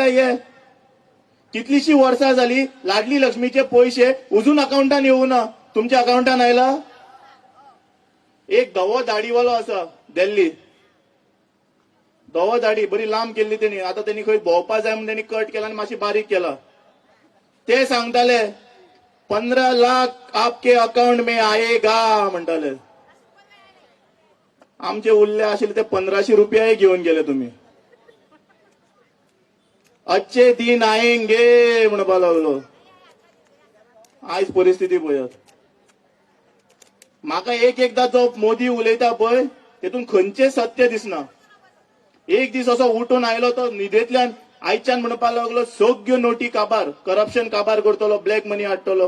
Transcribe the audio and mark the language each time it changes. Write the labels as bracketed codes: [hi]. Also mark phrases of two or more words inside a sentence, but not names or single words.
[kok] हे कितलीशी वर्सां जाली लाडली लक्ष्मीचे पयशे अजून अकाउंटान येवना. तुमच्या अकाउंटान आयला? एक धवो दाढीवालो आसा दिल्ली, धवो दाढी बरी लांब केल्ली तेणी. आता त्यांनी खंय भोंवपा जाय म्हणून त्यांनी कट केला आणि मातशी बारीक केला. ते सांगताले [hi] 15 लाख आपके अकाउंट में आएगा [kok] म्हणटाले. आमचे उरले आशिल्ले ते 1500 रुपये घेऊन गेले तुम्ही. [hi] अच्छे दिन आएंगे [kok] म्हणपा लागलो. आयज परिस्थिती पळयात. म्हाका एकदा जो मोदी उलयता पळय तेतून खंयचे सत्य दिसना. एक दीस असो उठून आयलो तो न्हिदेंतल्यान आयच्यान म्हणपा लागलो सगळ्यो नोटी काबार, करप्शन काबार करतलो, [en] black money [kok] हाडटलो.